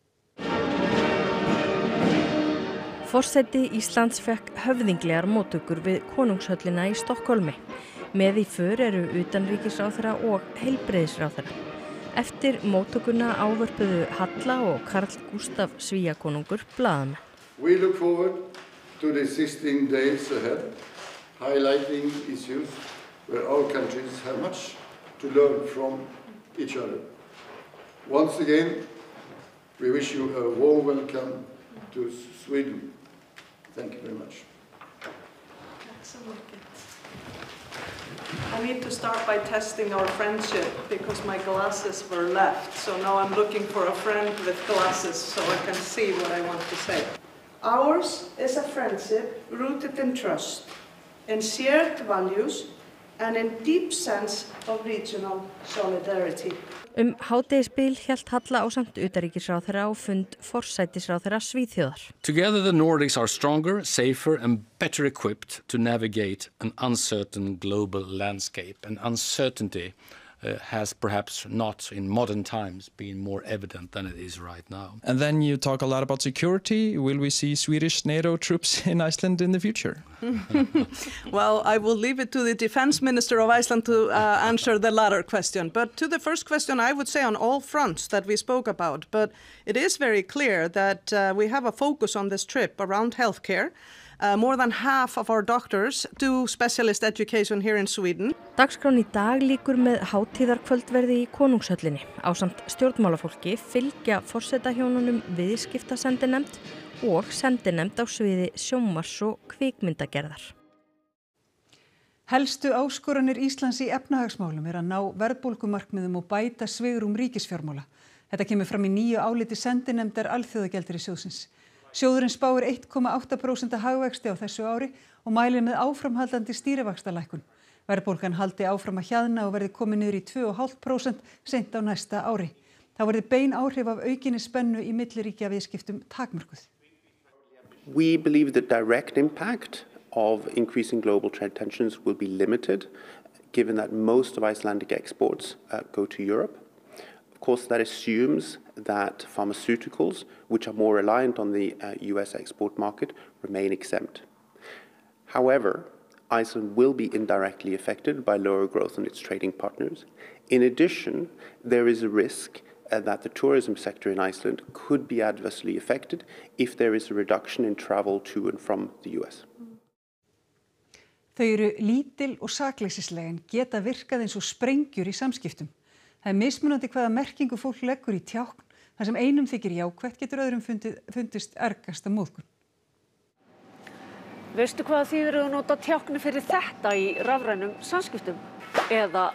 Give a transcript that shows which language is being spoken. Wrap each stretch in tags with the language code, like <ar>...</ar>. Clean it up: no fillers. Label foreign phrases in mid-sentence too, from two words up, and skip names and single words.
<is>Forseti Íslands fekk höfðinglegar móttökur við konungshöllina í Stokkólmi. Með í för eru utanríkisráðherra og heilbrigðisráðherra. Eftir móttökuna ávörpuðu Halla og Karl Gústaf Svíakonungur blaðamenn.</is> <en>We look forward to the 16 days ahead, highlighting issues where our countries have much to learn from each other. Once again, we wish you a warm welcome to Sweden. Thank you very much. I need to start by testing our friendship because my glasses were left. So now I'm looking for a friend with glasses so I can see what I want to say. Ours is a friendship rooted in trust, in shared values and in deep sense of regional solidarity.</en> <is>Hádegisbil hélt Halla ásamt utanríkisráðherra á fund forsætisráðherra Svíþjóðar.</is> <en>Together the Nordics are stronger, safer and better equipped to navigate an uncertain global landscape. And uncertainty has perhaps not in modern times been more evident than it is right now. And then you talk a lot about security. Will we see Swedish NATO troops in Iceland in the future? Well, I will leave it to the Defense Minister of Iceland to answer the latter question. But to the first question, I would say on all fronts that we spoke about. But it is very clear that we have a focus on this trip around healthcare. More than half of our doctors do specialist education here in Sweden.</en> <is>Dagskrán í dag líkur með hátíðarkvöldverði í konungshöllinni. Ásamt stjórnmálafólki fylgja forsetahjónunum viðskiptasendinefnd og sendinefnd á sviði sjónvarps og kvikmyndagerðar. Helstu áskoranir Íslands í efnahagsmálum að ná verðbólgumarkmiðum og bæta svigrúm ríkisfjármála. Þetta kemur fram í nýju áliti sendinefndar Alþjóðagjaldeyrissjóðsins. Sjóðurinn spáir 1,8% hagvexti á þessu ári og mælir með áframhaldandi stýrivaxtalækkun. Verðbólgan haldi áfram að hjaðna og verði komið niður í 2,5% seint á næsta ári. Þá verði bein áhrif af aukinni spennu í milliríkjaviðskiptum takmörkuð.</is> <en>We believe the direct impact of increasing global trade tensions will be limited, given that most of Icelandic exports go to Europe. Of course, that assumes that pharmaceuticals, which are more reliant on the US export market, remain exempt. However, Iceland will be indirectly affected by lower growth in its trading partners. In addition, there is a risk that the tourism sector in Iceland could be adversely affected if there is a reduction in travel to and from the US.</en> <is>Þau eru lítil og sakleysisleg en geta virkað eins og sprengjur í samskiptum. Það er mismunandi hvaða merkingu fólk leggur í tjákn, þar sem einum þykir jákvætt getur öðrum fundist ergasta móðgun. Veistu hvað þýðir að nota tjákni fyrir þetta í rafrænum samskiptum?</is>